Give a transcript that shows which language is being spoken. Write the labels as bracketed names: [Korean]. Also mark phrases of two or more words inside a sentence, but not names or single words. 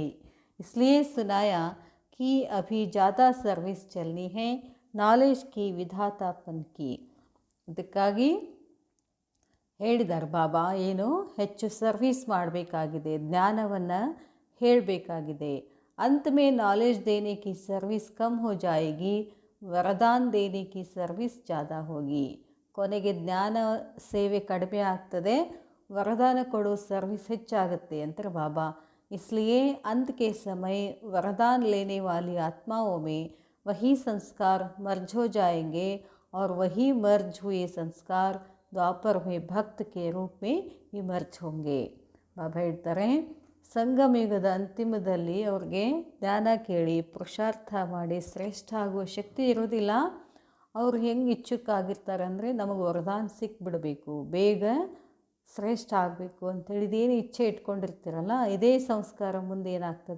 [Hindi] इसलिए सुनाया कि अभी ज़्यादा सर्विस चलनी है, नॉलेज की विधातापन की. [Kannada] ಅದಕ್ಕಾಗಿ ಹೇಳಿದ್ದಾರೆ ಬಾಬಾ, ಏನು ಹೆಚ್ಚು ಸರ್ವಿಸ್ ಮಾಡಬೇಕಾಗಿದೆ, ಜ್ಞಾನವನ್ನು ಹೇಳಬೇಕಾಗಿದೆ. [Hindi] अंत में नॉलेज देने की सर्विस कम हो जाएगी, वरदान देने की सर्विस ज़्यादा होगी. [Kannada] ಕೊನೆಗೆ ಜ್ಞಾನ ಸೇವೆ ಕಡಿಮೆ ಆಗ್ತದೆ, ವರದಾನ ಕೊಡೋ ಸರ್ವಿಸ್ ಹೆಚ್ಚಾಗುತ್ತೆ ಅಂತಾರೆ ಬಾಬಾ. [Hindi] इसलिए अंत के समय वरदान लेने वाली आत्माओं में वही संस्कार मर्ज हो जाएंगे और वही मर्ज हुए संस्कार द्वापर में भक्त के रूप में इमर्ज होंगे. [Kannada] ಬಾಬಾ ಹೇಳ್ತಾರೆ, ಸಂಗಮಯುಗದ ಅಂತಿಮದಲ್ಲಿ ಅವ್ರಿಗೆ ಜ್ಞಾನ ಕೇಳಿ ಪುರುಷಾರ್ಥ ಮಾಡಿ ಶ್ರೇಷ್ಠ ಆಗುವ ಶಕ್ತಿ ಇರೋದಿಲ್ಲ. ಅವ್ರು ಹೆಂಗೆ ಇಚ್ಛುಕಾಗಿರ್ತಾರೆ ಅಂದರೆ, ನಮಗೆ ವರದಾನ ಸಿಕ್ಬಿಡಬೇಕು, ಬೇಗ ಶ್ರೇಷ್ಠ ಆಗಬೇಕು ಅಂತೇಳಿ ಇದೇನು ಇಚ್ಛೆ ಇಟ್ಕೊಂಡಿರ್ತೀರಲ್ಲ, ಇದೇ ಸಂಸ್ಕಾರ ಮುಂದೆ ಏನಾಗ್ತದೆ?